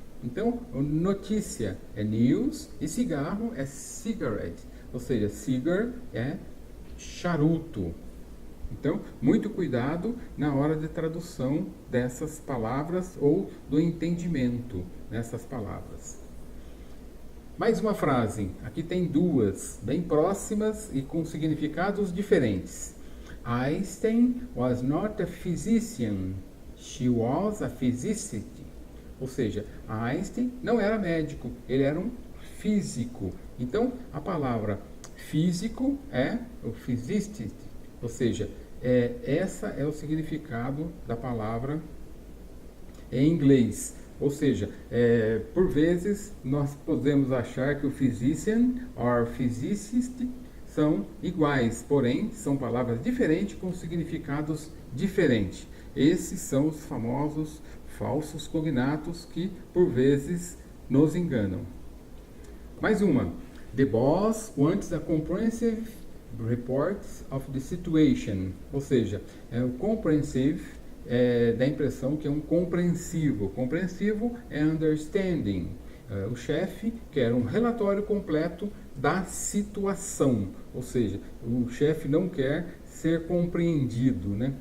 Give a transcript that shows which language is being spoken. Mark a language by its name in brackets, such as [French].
[Portuguese] Então, notícia é news e cigarro é cigarette, ou seja, cigar é charuto. Então, muito cuidado na hora de tradução dessas palavras ou do entendimento dessas palavras. Mais uma frase, aqui tem duas, bem próximas e com significados diferentes. [English] Einstein was not a physician, she was a physicist. [Portuguese] Ou seja, Einstein não era médico, ele era um físico. Então, a palavra físico é o physicist, ou seja, essa é o significado da palavra em inglês. Ou seja, por vezes nós podemos achar que o physician or physicist são iguais, porém são palavras diferentes com significados diferentes. Esses são os famosos falsos cognatos que por vezes nos enganam. Mais uma. [English] The boss wants a comprehensive report of the situation. [Portuguese] Ou seja, o comprehensive dá a impressão que é um compreensivo. Compreensivo é understanding. O chefe quer um relatório completo da situação. Ou seja, o chefe não quer ser compreendido, né?